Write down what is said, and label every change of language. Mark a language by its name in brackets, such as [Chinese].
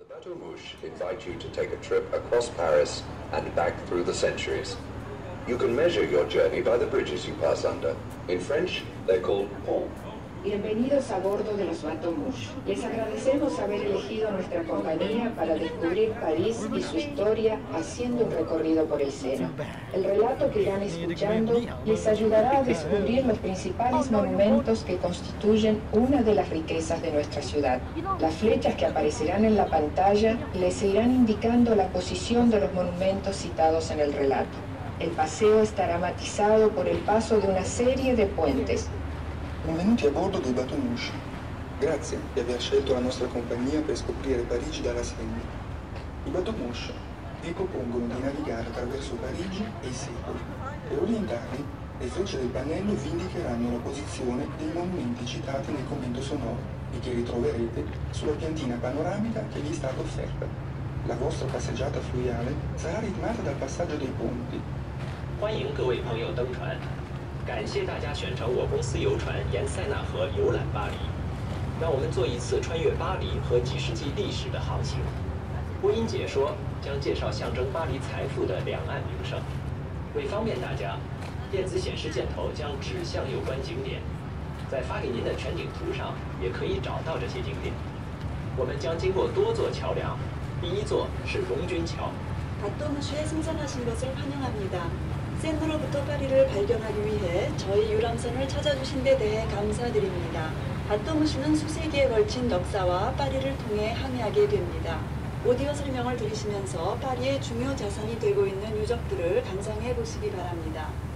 [English] Bateaux Mouches invite you to take a trip across Paris and back through the centuries. You can measure your journey by the bridges you pass under. In French, they're called ponts. [Spanish] Bienvenidos a bordo de los Bateaux Mouches. Les agradecemos haber elegido nuestra compañía para descubrir París y su historia haciendo un recorrido por el Sena. El relato que irán escuchando les ayudará a descubrir los principales monumentos que constituyen una de las riquezas de nuestra ciudad. Las flechas que aparecerán en la pantalla les irán indicando la posición de los monumentos citados en el relato. El paseo estará matizado por el paso de una serie de puentes. [Italian] Benvenuti a bordo dei Bateaux Mouches. Grazie di aver scelto la nostra compagnia per scoprire Parigi dalla Senna. I Bateaux Mouches vi propongono di navigare attraverso Parigi e i secoli. Per orientarvi, le frecce del pannello vi indicheranno la posizione dei monumenti citati nel commento sonoro e che ritroverete sulla piantina panoramica che vi è stata offerta. La vostra passeggiata fluviale sarà ritmata dal passaggio dei ponti. [Chinese] 欢迎各位朋友登船。感谢大家选乘我公司游船沿塞纳河游览巴黎，让我们做一次穿越巴黎和几世纪历史的航行。播音解说将介绍象征巴黎财富的两岸名胜。为方便大家，电子显示箭头将指向有关景点，在发给您的全景图上也可以找到这些景点。我们将经过多座桥梁，第一座是龙君桥。 [Korean] 바teaux mouches 승선하신 것을 환영합니다. 센으로부터 파리를 발견하기 위해 저희 유람선을 찾아주신 데 대해 감사드립니다. 바teaux mouches는 수세기에 걸친 역사와 파리를 통해 항해하게 됩니다. 오디오 설명을 들으시면서 파리의 중요 자산이 되고 있는 유적들을 감상해 보시기 바랍니다.